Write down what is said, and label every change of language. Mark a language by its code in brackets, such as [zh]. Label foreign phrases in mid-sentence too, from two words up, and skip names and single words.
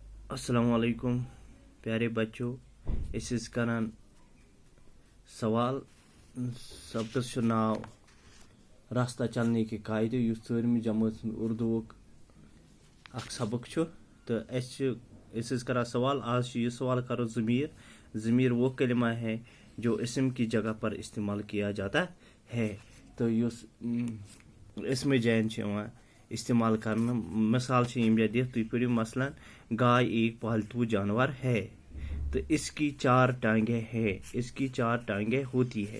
[ur] السلام علیکم پیارے بچوں. [ks] इस करान सवाल सबकस नाव रास्ता चलने के कायदे युस 4वीं जमात उर्दू सबक तो करान सवाल। आज ये सवाल करो [ur] ضمیر وہ کلمہ ہے جو اسم کی جگہ پر استعمال کیا جاتا ہے. [ks] तो युस इसम जैन इस्तेमाल करना मिसाल तुम पढ़ो [ur] مثلاً گائے ایک پالتو جانور ہے تو اس کی 4 ٹانگیں ہیں، اس کی 4 ٹانگیں ہوتی ہے.